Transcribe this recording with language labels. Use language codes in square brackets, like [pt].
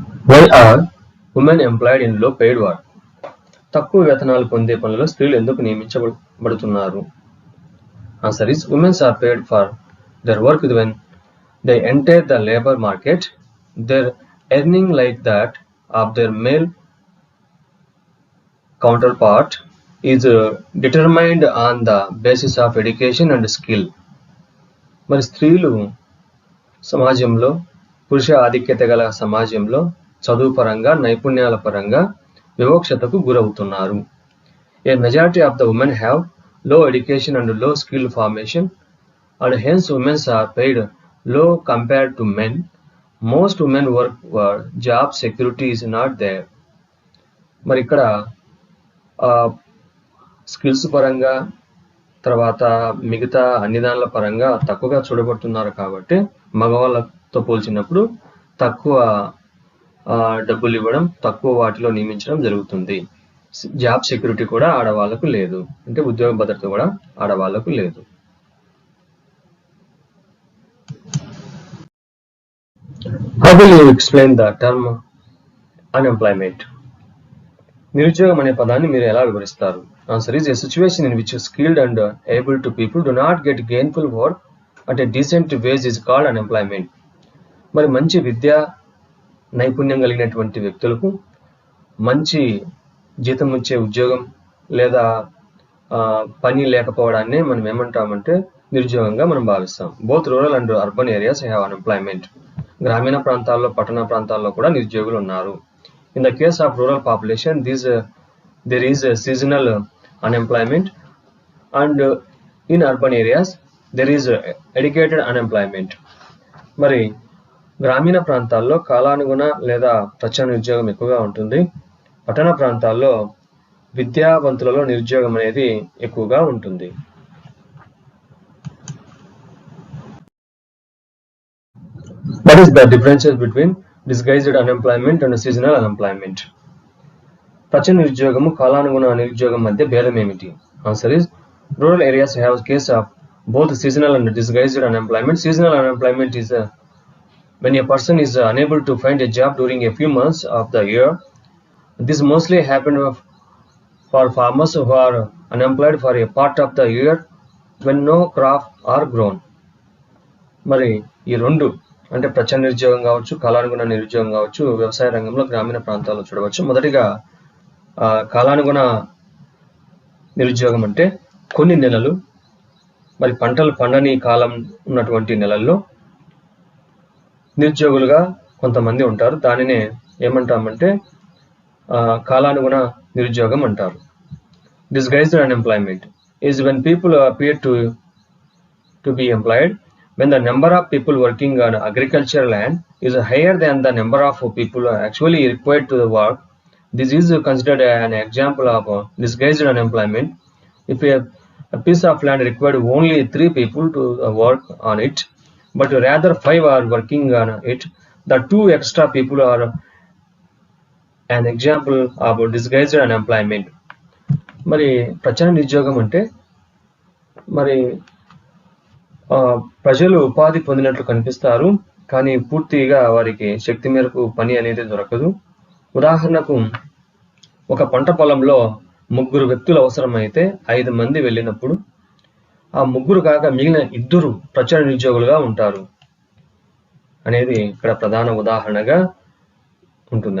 [en] Why are women employed in low paid work? [te] తక్కువ వేతనాలు పొందే పనులలో స్త్రీలు ఎందుకు నియమించబడుతున్నారు? [en] Answer is women are paid for their work when they enter the labor market. Their earning like that of their male counterpart is determined on the basis of education and skill. [te] మరి స్త్రీలు సమాజంలో పురుష ఆధిక్యత గల సమాజంలో చదువు పరంగా, నైపుణ్యాల పరంగా వివక్షతకు గురవుతున్నారు. [en] A majority of the women have low education and low skill formation and hence women are paid low compared to men. Most women work where job security is not there. [te] మరి ఇక్కడ స్కిల్స్ పరంగా తర్వాత మిగతా అన్ని దానిల పరంగా తక్కువగా చూడబడుతున్నారు కాబట్టి మగవాళ్ళతో పోల్చినప్పుడు తక్కువ డబ్బులు ఇవ్వడం, తక్కువ వాటిలో నియమించడం జరుగుతుంది. జాబ్ సెక్యూరిటీ కూడా ఆడవాళ్లకు లేదు, అంటే ఉద్యోగ భద్రత కూడా ఆడవాళ్లకు లేదు. [en] How will you explain the term unemployment? [te] నిరుద్యోగం అనే పదాన్ని మీరు ఎలా వివరిస్తారు? [en] Answer is a situation in which skilled and able to people do not get gainful work at a decent wage is called unemployment. [te] మరి మంచి విద్య నైపుణ్యం కలిగినటువంటి వ్యక్తులకు మంచి జీతం వచ్చే ఉద్యోగం లేదా పని లేకపోవడాన్ని మనం ఏమంటామంటే నిరుద్యోగంగా మనం భావిస్తాం. [en] Both rural and urban areas have unemployment. [te] గ్రామీణ ప్రాంతాల్లో, పట్టణ ప్రాంతాల్లో కూడా నిరుద్యోగులు ఉన్నారు. [en] In the case of rural population, there is a seasonal unemployment, and in urban areas there is educated unemployment. మరి [te] గ్రామీణ ప్రాంతాల్లో కాలానుగుణ లేదా ప్రచ్ఛన్న నిరుద్యోగం ఎక్కువగా ఉంటుంది. పట్టణ ప్రాంతాల్లో విద్యావంతులలో నిరుద్యోగం అనేది ఎక్కువగా ఉంటుంది. [en] What is the differences between disguised unemployment and seasonal unemployment? [te] ప్రచ్ఛన్న నిరుద్యోగము కాలానుగుణ నిరుద్యోగం మధ్య భేదం ఏమిటి? [en] Answer is rural areas have a case of both seasonal and disguised unemployment. Seasonal unemployment is when a person is unable to find a job during a few months of the year. This mostly happens for farmers who are unemployed for a part of the year when no crop are grown. [te] మరి ఈ రెండు అంటే ప్రచ్ఛన్న నిరుద్యోగం కావచ్చు, కాలానుగుణ నిరుద్యోగం కావచ్చు, వ్యవసాయ రంగంలో గ్రామీణ ప్రాంతాల్లో చూడవచ్చు. మొదటిగా కాలానుగుణ నిరుద్యోగం అంటే కొన్ని నెలలు మరి పంటలు పండని కాలం ఉన్నటువంటి నెలల్లో నిరుద్యోగులుగా కొంతమంది ఉంటారు. దానినే ఏమంటామంటే కాలానుగుణ నిరుద్యోగం అంటారు. [en] Disguised unemployment is when people appear to be employed when the number of people working on agricultural land is higher than the number of people actually required to work. This is considered an example of disguised unemployment. If a piece of land required only 3 people to work on it, but rather 5 are working on it, the 2 extra people are an example of disguised unemployment. [te] మరి ప్రచ్ఛన్న నిరుద్యోగం అంటే మరి ప్రజలు ఉపాధి పొందినట్లు కనిపిస్తారు, కానీ పూర్తిగా వారికి శక్తి మేరకు పని అనేది దొరకదు. ఉదాహరణకు ఒక పంట పొలంలో 3 వ్యక్తులు అవసరమైతే 5 మంది వెళ్ళినప్పుడు ఆ 3 కాక మిగిలిన 2 ప్రచ్ఛన్న నిరుద్యోగులుగా ఉంటారు అనేది ఇక్కడ ప్రధాన ఉదాహరణగా ఉంటుంది.